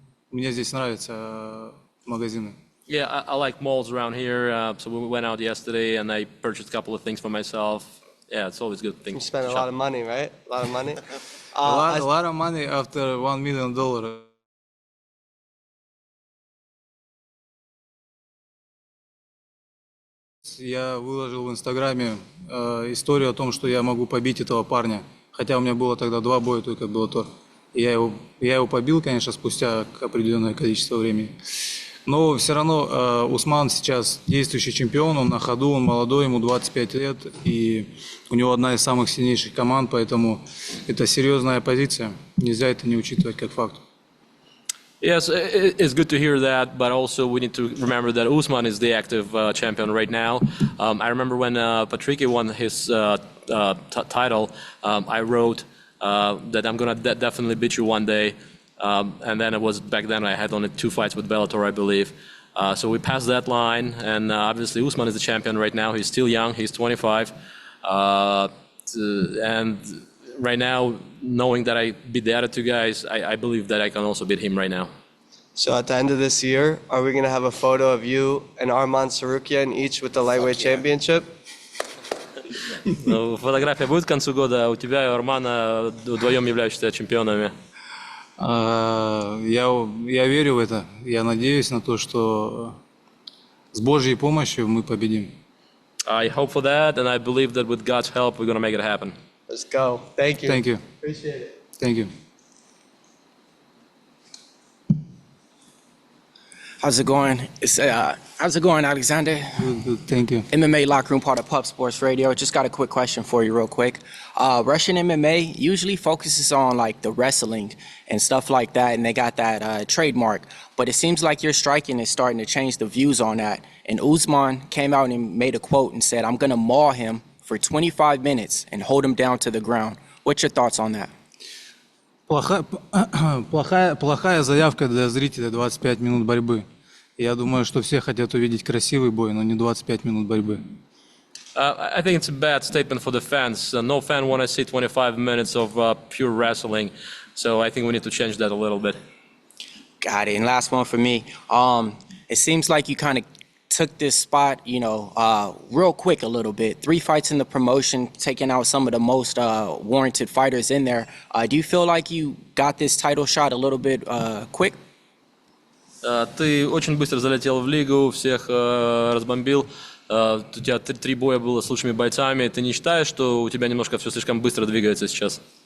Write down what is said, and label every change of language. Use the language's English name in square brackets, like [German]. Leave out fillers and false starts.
[Russian] Мне здесь нравятся магазины. [English] Yeah, I like malls around here, so we went out yesterday and I purchased a couple of things for myself. Yeah, it's always good things. You spent a lot of money, right? A lot of money? A lot of money after $1 million. [Russian] Я выложил в Инстаграме историю о том, что я могу побить этого парня. Хотя у меня было тогда 2 боя только в Bellator. Я его побил, конечно, спустя определенное количество времени. Но все равно Усман сейчас действующий чемпион, он на ходу, он молодой, ему 25 лет, и у него одна из самых сильнейших команд, поэтому это серьезная позиция. Нельзя это не учитывать как факт. [English] Yes, it's good to hear that, but also we need to remember that Usman is the active champion right now. I remember when Patricky won his title, I wrote that I'm gonna definitely beat you one day. And then it was back then I had only 2 fights with Bellator, I believe. So we passed that line, and obviously Usman is the champion right now. He's still young. He's 25, and right now, knowing that I beat the other 2 guys, I believe that I can also beat him right now. So at the end of this year, are we going to have a photo of you and Arman Tsarukyan each with the lightweight championship? [Russian] Ну, фотография будет к концу года. У тебя и у Армана вдвоем являющихся чемпионами. Я верю в это. Я надеюсь на то, что с Божьей помощью мы победим. [English] I hope for that, and I believe that with God's help, we're gonna make it happen. Let's go. Thank you. Thank you. Appreciate it. Thank you. How's it going? How's it going, Alexander? Good. Thank you. MMA Locker Room, part of Pup Sports Radio. Just got a quick question for you real quick. Russian MMA usually focuses on like the wrestling and stuff like that, and they got that trademark. But it seems like your striking is starting to change the views on that. And Usman came out and made a quote and said, "I'm going to maul him for 25 minutes and hold him down to the ground." What's your thoughts on that? [Russian] Плохая заявка для зрителя 25 минут борьбы. Я думаю, что все хотят увидеть красивый бой, но не 25 минут борьбы. [English] I think it's a bad statement for the fans. No fan want to see 25 minutes of pure wrestling. So I think we need to change that a little bit. Got it. And last one for me. It seems like you kind of took this spot, real quick a little bit. 3 fights in the promotion, taking out some of the most warranted fighters in there. Do you feel like you got this title shot a little bit quick? [Russian] Ты очень быстро залетел в лигу, всех разбомбил. У тебя 3 боя было с лучшими бойцами. Ты не считаешь, что у тебя немножко все слишком быстро двигается сейчас?